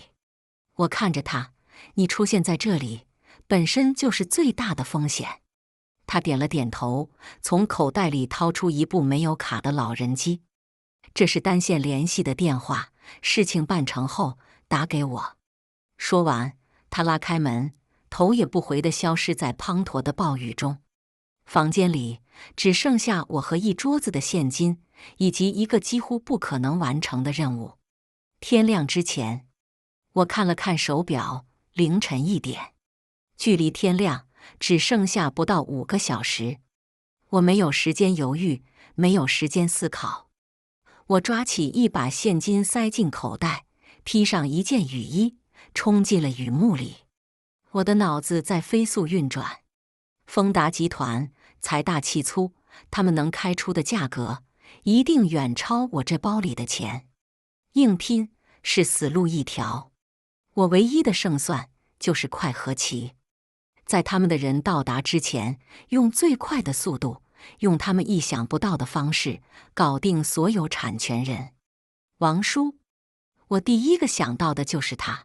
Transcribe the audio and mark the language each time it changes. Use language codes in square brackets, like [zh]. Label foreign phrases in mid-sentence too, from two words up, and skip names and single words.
[zh] 我看着他，你出現在這裡，本身就是最大的風險。他點了點頭，從口袋裡掏出一部沒有卡的老人機。這是單線聯繫的電話，事情辦成後打給我。說完，他拉開門，頭也不回地消失在滂沱的暴雨中。房間裡只剩下我和一桌子的現金，以及一個幾乎不可能完成的任務。天亮之前，我看了看手錶，凌晨1點。距離天亮只剩下不到5個小時。我沒有時間猶豫，沒有時間思考。我抓起一把現金塞進口袋，披上一件雨衣，衝進了雨幕裡。我的腦子在飛速運轉。豐達集團財大氣粗，他們能開出的價格一定遠超我這包裡的錢。硬拼是死路一條。我唯一的勝算就是快和齊，在他們的人到達之前，用最快的速度，用他們意想不到的方式搞定所有產權人。王叔，我第一個想到的就是他。